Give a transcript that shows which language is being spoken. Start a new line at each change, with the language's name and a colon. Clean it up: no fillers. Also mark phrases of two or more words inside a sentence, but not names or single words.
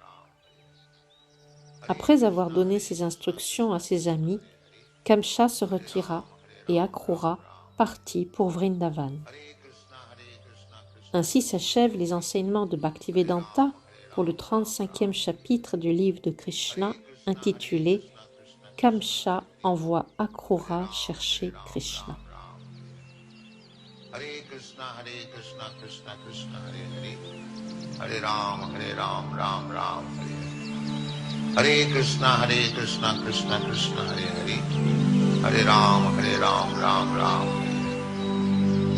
French: Après avoir donné ces instructions à ses amis, Kamsa se retira et Akrura partit pour Vrindavan. Ainsi s'achèvent les enseignements de Bhaktivedanta pour le 35e chapitre du livre de Krishna intitulé « Kamsa envoie Akrura chercher Krishna ».
Sanskrit: हरे कृष्ण, कृष्ण कृष्ण, हरे हरे. हरे राम, राम राम, हरे हरे. हरे कृष्ण, कृष्ण कृष्ण, हरे हरे. हरे राम, राम राम, हरे हरे.